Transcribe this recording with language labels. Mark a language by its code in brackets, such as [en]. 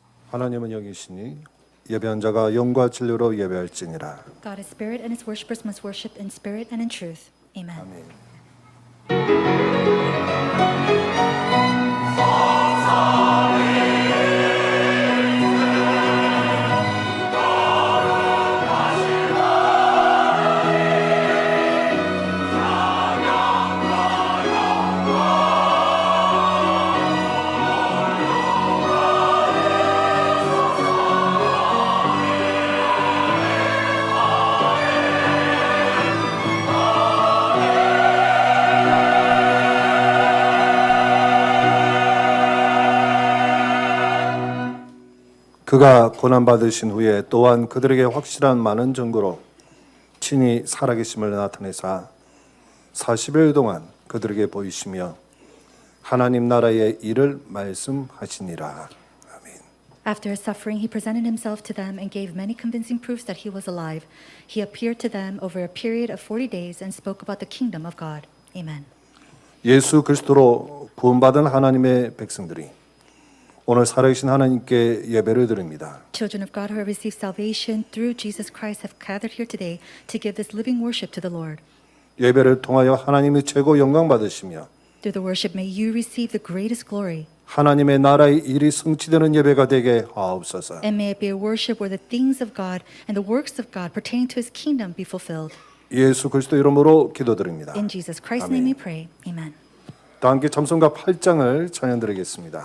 [ko] 하나님은 영이시니 예배한 자가 영과 진리로 예배할지니라. [en] God is spirit, and His worshippers must worship in spirit and in truth. Amen. [ko] 아멘. 그가 고난받으신 후에 또한 그들에게 확실한 많은 증거로 친히 살아계심을 나타내사 40일 동안 그들에게 보이시며 하나님 나라의 일을 말씀하시니라. 아멘. [en] After his suffering, he presented himself to them and gave many convincing proofs that he was alive. He appeared to them over a period of 40 days and spoke about the kingdom of God. Amen. [ko] 예수 그리스도로 구원받은 하나님의 백성들이 오늘 살아계신 하나님께 예배를 드립니다. [en] Children of God who have received salvation through Jesus Christ have gathered here today to give this living worship to the Lord. [ko] 예배를 통하여 하나님의 최고 영광 받으시며 [en] Through the worship, may you receive the greatest glory, [ko] 하나님의 나라의 일이 성취되는 예배가 되게 하옵소서. [en] and may it be a worship where the things of God and the works of God pertaining to His kingdom be fulfilled. [ko] 예수 그리스도 이름으로 기도드립니다. [en] In Jesus Christ's [ko] 아멘. [en] name we pray. Amen. [ko] 다 함께 찬송가 8장을 찬양드리겠습니다.